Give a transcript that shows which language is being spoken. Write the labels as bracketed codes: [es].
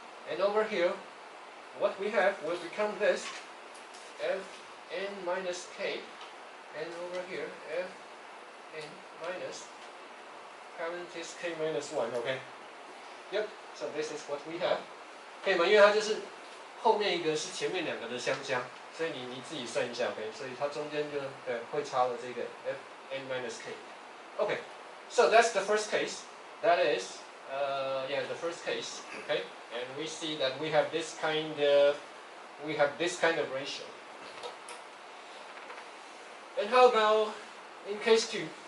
[en] And over here, what we have will become this, Fn minus k, and over here, Fn minus, current is k minus 1, okay? Yep, so this is what we have. [zh] 可以吗？因为它就是后面一个是前面两个的相加，所以你自己算一下 ，OK？所以它中间就会差了这个 Fn minus k。 [en] Okay, so that's the first case. That is, the first case. Okay, and we see that we have this kind of ratio. And how about in case 2?